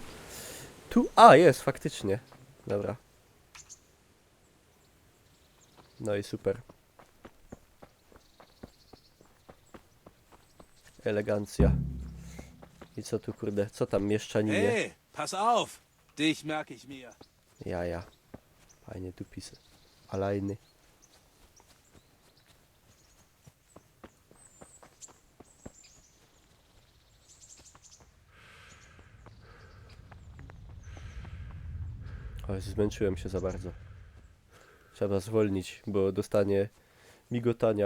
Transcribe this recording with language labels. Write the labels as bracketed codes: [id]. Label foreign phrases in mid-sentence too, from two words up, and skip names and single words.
[pl] Tu? A, jest, faktycznie. Dobra. No i super. Elegancja. I co tu, kurde? Co tam mieszczaninie? [de] Hey, pass auf! Dich merke ich mir. Ja. [pl] Fajnie tu pisy. Alajny. O, zmęczyłem się za bardzo. Trzeba zwolnić, bo dostanie migotania.